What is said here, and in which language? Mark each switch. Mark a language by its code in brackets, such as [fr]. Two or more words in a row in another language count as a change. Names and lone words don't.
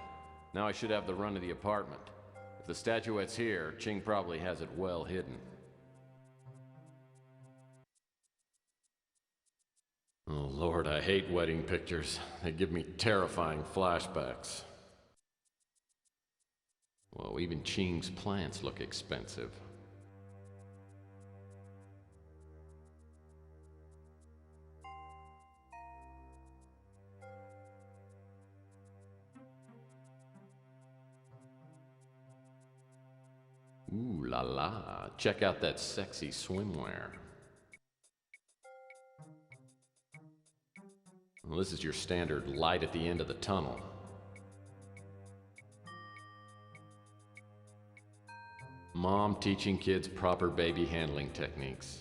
[en] Now I should have the run of the apartment. If the statuette's here, Ching probably has it well hidden. Oh Lord, I hate wedding pictures. They give me terrifying flashbacks. Whoa, even Ching's plants look expensive. Ooh la la, check out that sexy swimwear. Well, this is your standard light at the end of the tunnel. Mom teaching kids proper baby handling techniques.